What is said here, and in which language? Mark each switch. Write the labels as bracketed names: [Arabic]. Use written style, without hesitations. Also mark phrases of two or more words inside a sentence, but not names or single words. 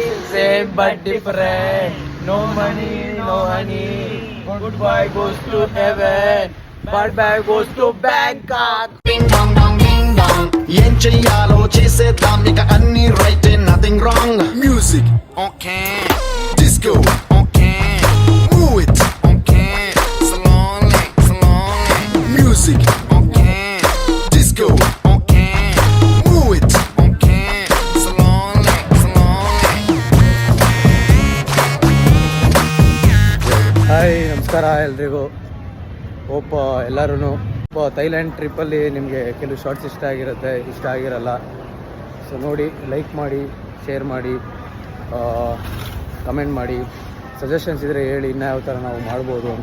[English] same but different. No money, no honey. Goodbye goes to heaven. Bad bye goes to Bangkok. Ding dong dong ding dong. [Telugu] ఏం చెయ్యాలో చేసేద్దాం ఇక [English] all right nothing wrong music okay disco okay move it okay slowly music okay disco okay move it okay slowly [Kannada] ಹಾಯ್ ನಮಸ್ಕಾರ ಎಲ್ರಿಗೂ. ಹೋಪ್ ಎಲ್ಲರೂ ಥೈಲ್ಯಾಂಡ್ ಟ್ರಿಪ್ಪಲ್ಲಿ ನಿಮಗೆ ಕೆಲವು ಶಾರ್ಟ್ಸ್ ಇಷ್ಟ ಆಗಿರಲ್ಲ. ಸೊ ನೋಡಿ, ಲೈಕ್ ಮಾಡಿ, ಶೇರ್ ಮಾಡಿ, ಕಮೆಂಟ್ ಮಾಡಿ, ಸಜೆಷನ್ಸ್ ಇದ್ದರೆ ಹೇಳಿ ಇನ್ನೂ ಯಾವ ಥರ ನಾವು ಮಾಡ್ಬೋದು ಅಂತ.